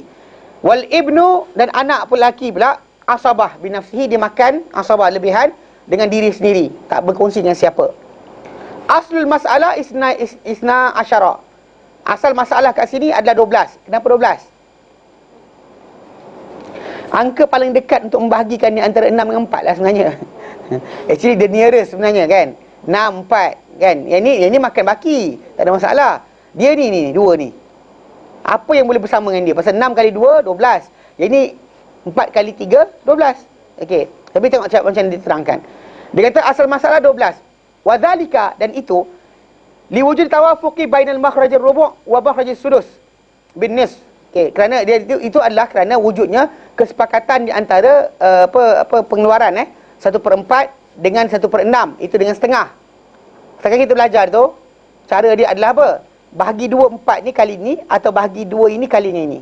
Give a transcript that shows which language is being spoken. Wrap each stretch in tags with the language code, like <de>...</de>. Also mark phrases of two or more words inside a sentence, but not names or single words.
<ar>والابن,</ar> <ms>dan anak pun lelaki pula,</ms> <ar>عصبة بنفسه,</ar> <ms>dia makan asabah lebihan dengan diri sendiri, tak berkongsi dengan siapa.</ms> <ar>أصل المسألة اثنا عشر.</ar> <ms>Asal masalah kat sini adalah 12. Kenapa 12? Angka paling dekat untuk membahagikan ni antara 6 dengan 4 lah sebenarnya.</ms> <en>Actually the nearest</en> <ms>sebenarnya kan. 6, 4 kan. Yang ni makan baki, tak ada masalah. Dia ni 2 ni. Apa yang boleh bersama dengan dia? Pasal 6 kali 2, 12. Yang ni 4 kali 3, 12. Okey. Tapi tengok macam mana diterangkan. Dia kata asal masalah 12.</ms> <ar>وذلك,</ar> <ms>dan itu</ms> <ar>لوجود التوافق بين المخرج الربع ومخرج السدس بالنص.</ar> <ms>Okey, kerana dia itu adalah kerana wujudnya kesepakatan di antara pengeluaran 1/4 dengan 1/6, itu dengan setengah. Sekarang kita belajar tu, cara dia adalah apa? Bahagi 2/4 ni kali ni, atau bahagi 2 ini kalinya ini.</ms>